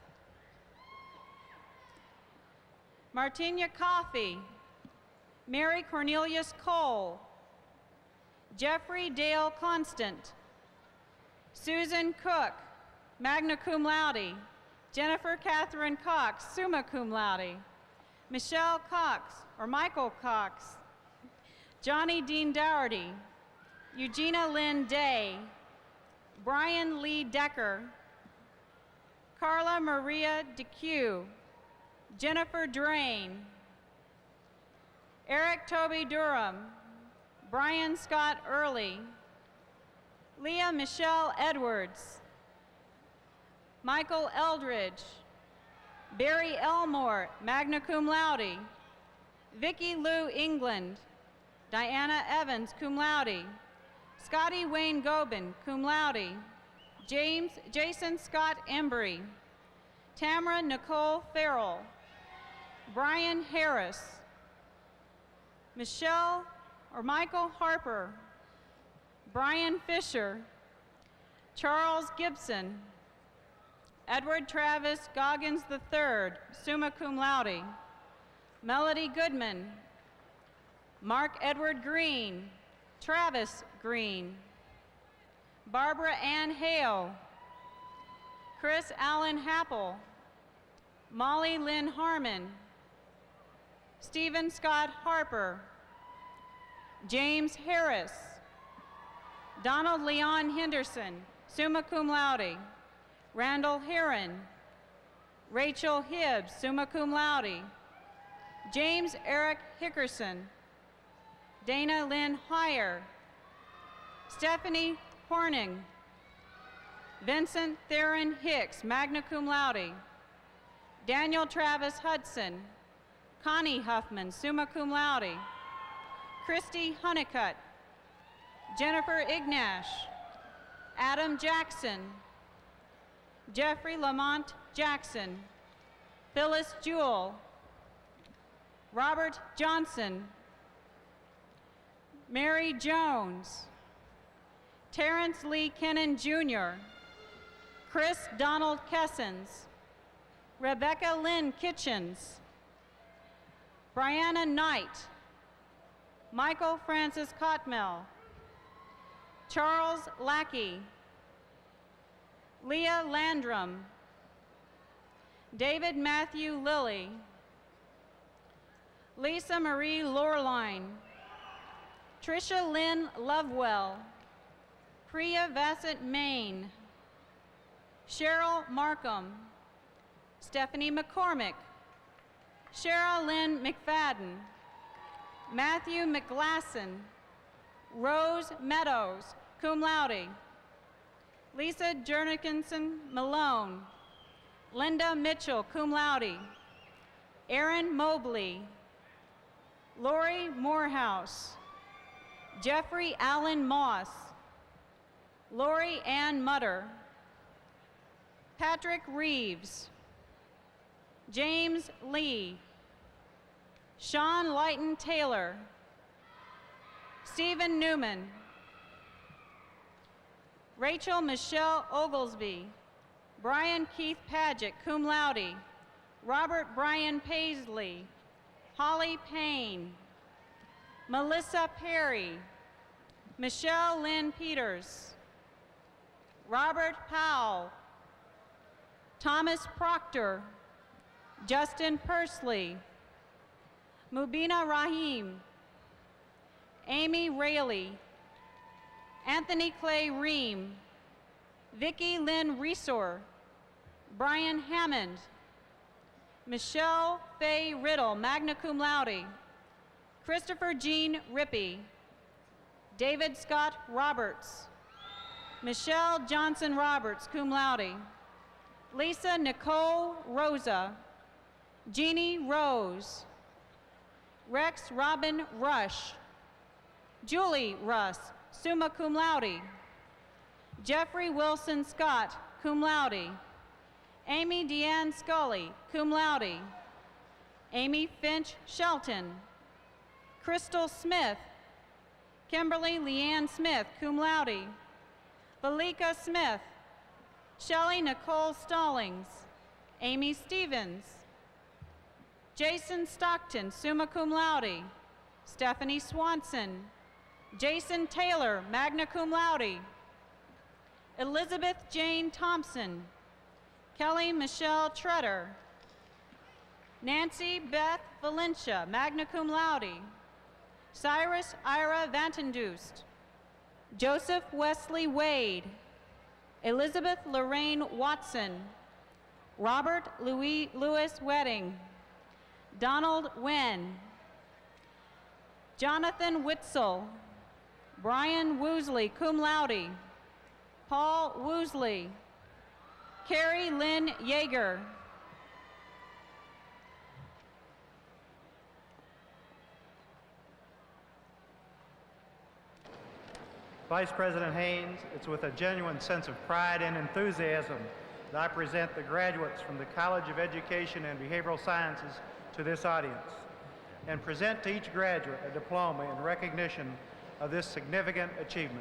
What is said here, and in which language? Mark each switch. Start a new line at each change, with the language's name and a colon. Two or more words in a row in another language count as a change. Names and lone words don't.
English: Martinia Coffey, Mary Cornelius Cole, Jeffrey Dale Constant, Susan Cook,
Latin: magna cum laude, Jennifer Catherine Cox, summa cum laude,
English: Michelle Cox, or Michael Cox, Johnny Dean Dougherty, Eugenia Lynn Day, Brian Lee Decker, Carla Maria DeQ, Jennifer Drain, Eric Toby Durham, Brian Scott Early, Leah Michelle Edwards, Michael Eldridge, Barry Elmore,
Latin: magna cum laude,
English: Vicki Lou England, Diana Evans,
Latin: cum laude, Scotty Wayne Gobin, cum laude,
English: Jason Scott Embry, Tamara Nicole Farrell, Brian Harris, Michael Harper, Brian Fisher, Charles Gibson, Edward Travis Goggins III,
Latin: summa cum laude,
English: Melody Goodman, Mark Edward Green, Travis Green, Barbara Ann Hale, Chris Allen Happel, Molly Lynn Harmon, Stephen Scott Harper, James Harris, Donald Leon Henderson,
Latin: summa cum laude, Randall Heron, Rachel Hibbs, summa cum laude,
English: James Eric Hickerson, Dana Lynn Heyer, Stephanie Horning, Vincent Theron Hicks,
Latin: magna cum laude,
English: Daniel Travis Hudson, Connie Huffman,
Latin: summa cum laude,
English: Christy Honeycutt, Jennifer Ignash, Adam Jackson, Jeffrey Lamont Jackson, Phyllis Jewell, Robert Johnson, Mary Jones, Terrence Lee Kennan Jr., Chris Donald Kessens, Rebecca Lynn Kitchens, Brianna Knight, Michael Francis Cotmel, Charles Lackey, Leah Landrum, David Matthew Lilly, Lisa Marie Lorline, Tricia Lynn Lovewell, Priya Vassett Main, Cheryl Markham, Stephanie McCormick, Cheryl Lynn McFadden, Matthew McGlasson, Rose Meadows,
Latin: cum laude,
English: Lisa Jernikinson Malone, Linda Mitchell,
Latin: cum laude,
English: Aaron Mobley, Lori Morehouse, Jeffrey Allen Moss, Lori Ann Mutter, Patrick Reeves, James Lee, Sean Lighton Taylor, Stephen Newman, Rachel Michelle Oglesby, Brian Keith Paget,
Latin: cum laude,
English: Robert Brian Paisley, Holly Payne, Melissa Perry, Michelle Lynn Peters, Robert Powell, Thomas Proctor, Justin Pursley, Mubina Rahim, Amy Rayleigh, Anthony Clay Ream, Vicki Lynn Resor, Brian Hammond, Michelle Faye Riddle,
Latin: magna cum laude,
English: Christopher Jean Rippey, David Scott Roberts, Michelle Johnson Roberts,
Latin: cum laude,
English: Lisa Nicole Rosa, Jeannie Rose, Rex Robin Rush, Julie Russ,
Latin: summa cum laude, Jeffrey Wilson
English: Scott,
Latin: cum laude,
English: Amy Deanne Scully,
Latin: cum laude,
English: Amy Finch Shelton, Crystal Smith, Kimberly Leanne Smith,
Latin: cum laude,
English: Valika Smith, Shelley Nicole Stallings, Amy Stevens, Jason Stockton,
Latin: summa cum laude,
English: Stephanie Swanson, Jason Taylor,
Latin: magna cum laude,
English: Elizabeth Jane Thompson, Kelly Michelle Treader, Nancy Beth Valencia,
Latin: magna cum laude,
English: Cyrus Ira Vantendust, Joseph Wesley Wade, Elizabeth Lorraine Watson, Robert Louis Lewis Wedding, Donald Wen, Jonathan Witzel, Brian Woosley,
Latin: cum laude,
English: Paul Woosley, Carrie Lynn Yeager, Vice President Haynes, it's with a genuine sense of pride and enthusiasm that I present the graduates from the College of Education and Behavioral Sciences to this audience and present to each graduate a diploma in recognition of this significant achievement.